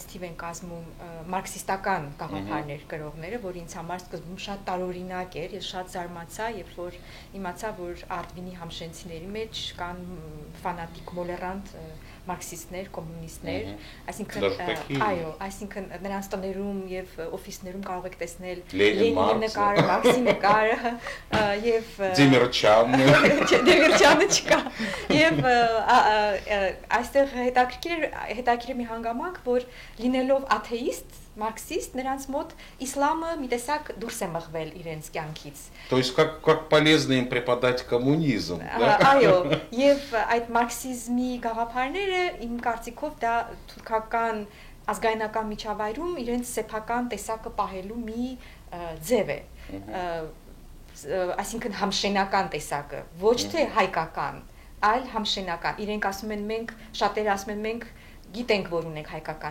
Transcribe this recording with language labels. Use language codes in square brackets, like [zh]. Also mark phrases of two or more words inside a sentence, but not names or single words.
[hy] թիվ են կազմում մարքսիստական գաղափարներ կրողները, որ ինձ համար սկզբում շատ տարօրինակ էր, ես շատ զարմացա, երբ որ իմացա, որ Արդվինի համշենցիների մեջ կան ֆանատիկ մոլերանտ մարքսիստներ, կոմունիստներ, այսինքն այո, այսինքն նրանց տներում եւ օֆիսներում կարող եք տեսնել Լենինի նկարը, Մարքսի նկարը եւ Դեմիրճյանը չկա եւ այստեղ հետաքրքիր մի հանգամանք, որ լինելով աթեիստ, մարքսիստ, նրանց մոտ իսլամը մի տեսակ դուրս է մղվել իրենց կյանքից։ [ru] То есть как полезно им преподать коммунизм, да? [hy] Այո, եւ այդ մարքսիզմի գաղափարները իմ կարծիքով դա թուրքական ազգայնական միջավայրում իրենց սեփական տեսակը պահելու մի ձև է։ Այսինքն համշենական տեսակը, ոչ թե հայկական, այլ համշենական։ Իրենք ասում են մենք, շատերը ասում են մենք գիտենք, որ ունենք հայկական